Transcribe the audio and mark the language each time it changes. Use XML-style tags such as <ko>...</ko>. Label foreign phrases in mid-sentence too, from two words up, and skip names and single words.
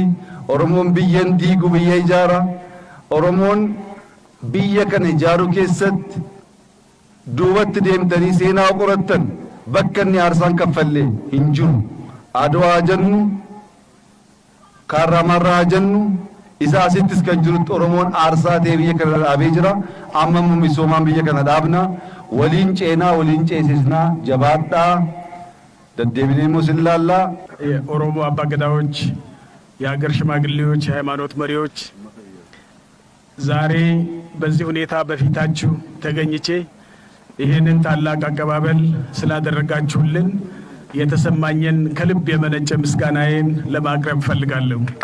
<om>Oromoon biyyan diigu biyya ijaara. Oromoon biyya kana ijaaruu keessatti duubatti deemtanii seenaa qorattan bakka inni aarsaan kaffallee hin jiru. Adwaa jennu, Kaarramarraa jennu, isa asittis kan jirutti Oromoon aarsaa ta'ee biyya kana dhaabee jira. Amma immoo misoomaan biyya kana dhaabna. Waliin ceenaa, waliin ceesisnaa. Jabaadhaa. ደደብኔ ሙስላላ</om> <am>የኦሮሞ አባገዳዎች፣ የሀገር ሽማግሌዎች፣ የሃይማኖት መሪዎች ዛሬ በዚህ ሁኔታ በፊታችሁ ተገኝቼ ይህንን ታላቅ አቀባበል ስላደረጋችሁልን የተሰማኝን ከልብ የመነጨ ምስጋናዬን ለማቅረብ ፈልጋለሁ።</am>